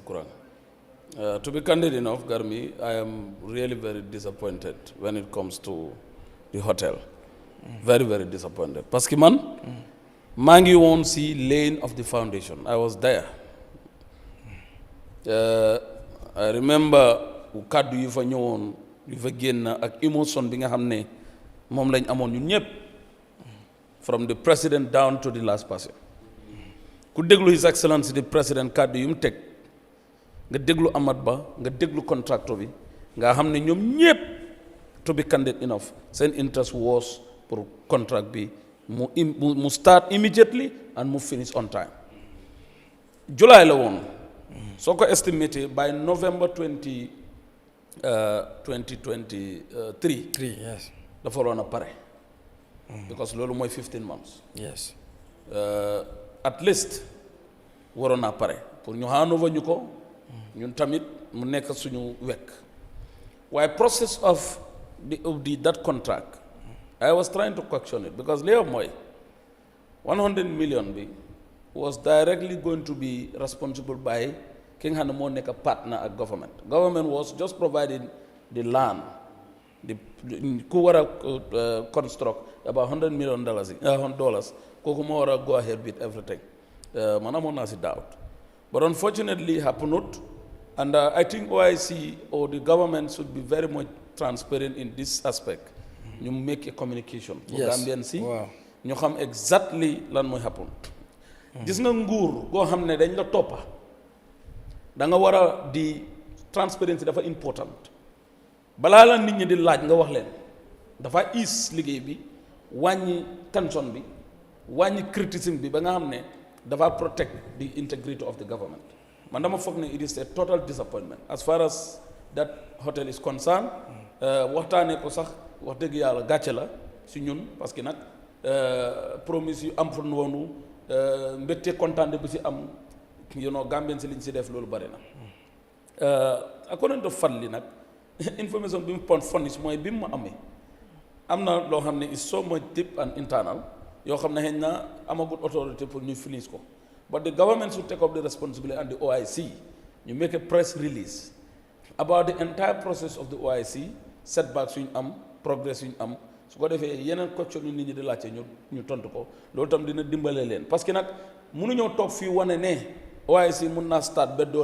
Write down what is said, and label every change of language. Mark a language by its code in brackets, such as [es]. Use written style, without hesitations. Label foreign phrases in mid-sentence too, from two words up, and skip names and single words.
[en] Kurang. To be candid enough, Garmi, I am really very disappointed when it comes to the hotel. Very, very disappointed. [fr] Parce que [wo] man, maa ngi woon si [en] lane of the foundation. I was there. I remember [wo] kaddu yu fa ñëwoon yu fa génn ak émotion bi nga xam ne moom lañ amoon ñun ñëpp [en] from the president down to the last person. [wo] ku déglu [en] His Excellency the President [wo] kaddu yu mu teg nga déglu Amat Ba nga déglu contractor bi nga xam ne ñoom ñëpp [en] to be candid enough seen interest was [wo] pour contract bi mu [en] start immediately and [wo] mu [en] finish on time. [wo] July la woon soo ko estimated [en] by November 2023 yes [wo] dafa waroon a pare because loolu mooy 15 months. [en] yes [wo] at least waroon naa pare pour ñu handover ñu ko ñun tamit mu nekk suñu wekk waaye [en] process of that contract I was trying to question it because [wo] li mooy [en] 100 million bi was directly going to be responsible by [wo] ki nga xam ne moo nekk partner ak [en] government was just providing the land [wo] ku war a construct [en] about $100 million [wo] kooku moo war a [en] go ahead with everything [wo] man amoon naa si doubt [en] but unfortunately happened and I think OIC or the government should be very much transparent in this aspect [wo] ñu make a communication for Gambian si ñu xam [en] exactly [wo] lan mooy happen gis nga nguur goo xam ne dañ la toppa da nga war a di [en] transparency [wo] dafa important balaa la nit ñi di laaj nga wax leen dafa ease liggéey bi wàññi tension bi wàññi criticism bi ba nga xam ne dafa [en] protect the integrity of the government [wo] man dama foog ne [en] it is a total disappointment as far as that hotel is concerned [wo] waxtaanee ko sax wax dëgg yàlla gàcce la si ñun parce que nag promise yu am fa noonu mbégte kontaan bi si am Gambien si liñ si def loolu bari na according to Fadli nag information bi mu pon fonis mooy bi mu ma amee am na loo xam ne [en] is so much deep and internal [wo] yoo xam ne xëy na amagut autorité pour ñu finish ko [en] but the government should take up the responsibility and the OIC ñu make a press release about the entire process of the OIC [wo] setbacks yu ñu am progress yu ñu am su ko defee yeneen question yu nit ñi di laajte ñu tontu ko loolu tam dina dimbale leen parce que nag mënuñoo toog fii wane ne OIC [en] mun naa start [wo] ba door